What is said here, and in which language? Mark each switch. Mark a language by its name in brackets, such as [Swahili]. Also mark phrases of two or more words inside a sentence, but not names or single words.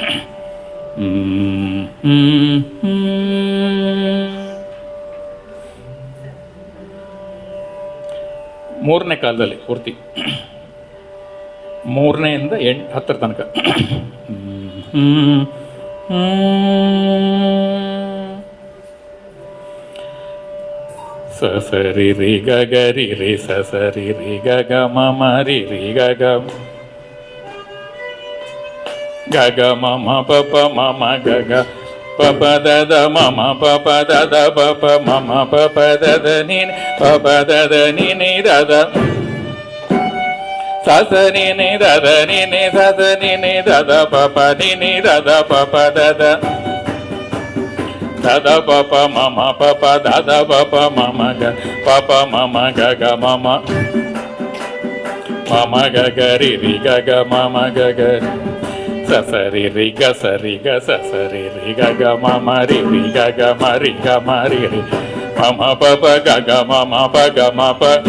[Kannada] ಮೂರನೇ ಕಾಲದಲ್ಲಿ ಪೂರ್ತಿ, ಮೂರನೆಯಿಂದ 10 ತನಕ. ಸ ಸರಿ ರಿ ಗ ಗ ರಿ ರಿ ಸ ಸರಿ ರಿ ಗ ಗ ಮ ಮ ರಿ ರಿ ಗ ಗ ಗ ಗ ಮ ಮ ಪ ಪ ಮ ಮ ಗ ಗ ಪ ಪ ದ ದ ಮ ಮ ಪ ಪ ದ ದ ಪ ಪ ಮ ಮ ಪ ಪ ದ ದ ನಿ ಪ ಪ ದ ದ ನಿ ನಿ ದ ದ ಸ ಸ ನಿ ನಿ ದ ದ ನಿ ನಿ ಸ ಸ ನಿ ನಿ ದ ದ ಪ ಪ ನಿ ನಿ ದ ದ ಪ ಪ ದ ದ ದ ದ ಪ ಪ ಮ ಮ ಪ ಪ ದ ದ ಪ ಪ ಮ ಮ ಗ ಪ ಪ ಮ ಮ ಗ ಗ ಮ ಮ ಮ ಮ ಗ ಗ ರಿ ರಿ ಗ ಗ ಮ ಮ ಗ ಗ ಸ ಸ ರಿ ರಿ ಗ ಸ ರಿ ಗ ಸ ಸ ರಿ ರಿ ಗ ಗ ಮ ಮ ರಿ ರಿ ಗ ಗ ಮ ರಿ ಗ ಮ ರಿ ರಿ ಮ ಮ ಪ ಪ ಗ ಗ ಮ ಮ ಪ ಗ ಮ ಪ